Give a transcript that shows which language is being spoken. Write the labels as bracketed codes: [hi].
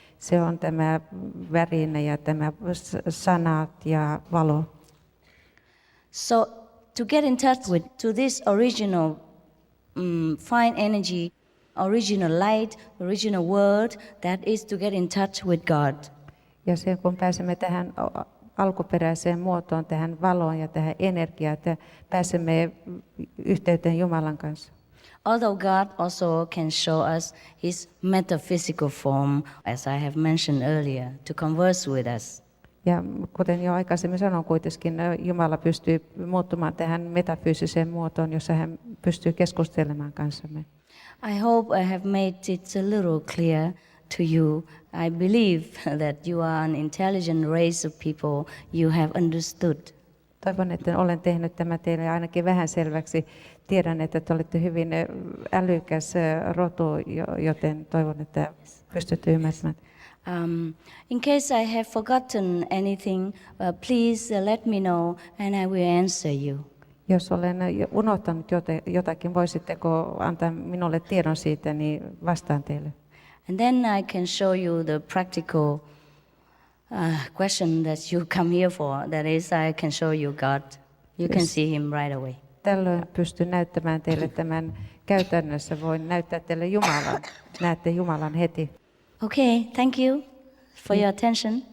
[fi] Se on tämä väline ja tämä sanat ja valo. [en] So to get in touch with to this original fine energy, original light, original word, that is to get in touch with God. [fi] Ja se, kun pääsemme tähän alkuperäiseen muotoon, tähän valoon ja tähän energiaan, että pääsemme yhteyteen Jumalan kanssa. [en] Although God also can show us his metaphysical form, as I have mentioned earlier, to converse with us. [fi] Ja kuten jo aikaisemmin sanoin, kuitenkin Jumala pystyy muuttumaan tähän metafyysiseen muotoon, jossa hän pystyy keskustelemaan kanssamme. [en] I hope I have made it a little clear to you. I believe that you are an intelligent race of people. You have understood. [fi] Toivon, että olen tehnyt tämän teille ainakin vähän selväksi. Tiedän, että te olette hyvin älykäs rotu, joten toivon, että pystytte ymmärtämään. [en] In case I have forgotten anything, please let me know and I will answer you. [fi] Jos olen unohtanut jotakin, voisitteko antaa minulle tiedon siitä, niin vastaan teille. [en] And then I can show you the practical question that you come here for. That is, I can show you God. You can see him right away. [fi] Tällöin pystyn näyttämään teille tämän käytännössä. Voin näyttää teille Jumalan. Näette Jumalan heti. [en] Okay, thank you for your attention.